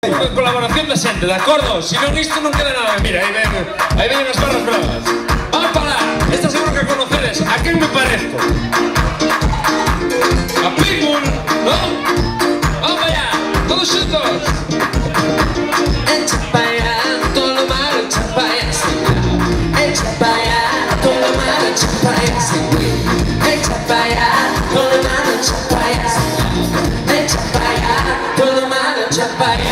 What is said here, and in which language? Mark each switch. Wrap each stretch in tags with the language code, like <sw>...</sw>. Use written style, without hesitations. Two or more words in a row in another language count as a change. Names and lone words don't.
<gl>Colaboración da xente, de acordo? Se non isto non queda nada. Mira, aí ven as barras bravas. Vamos para lá. Esta seguro que conocedes. A quen me parezco? A Pitbull, ¿no?</gl> <es>Vamos para allá,</es> <gl>todos xuntos.</gl> <es>Echa para allá, todo lo malo, echa para allá, echa para allá, todo lo malo, echa para allá, echa para allá, todo lo malo, echa para allá, echa para allá, todo lo malo, echa para allá.</es>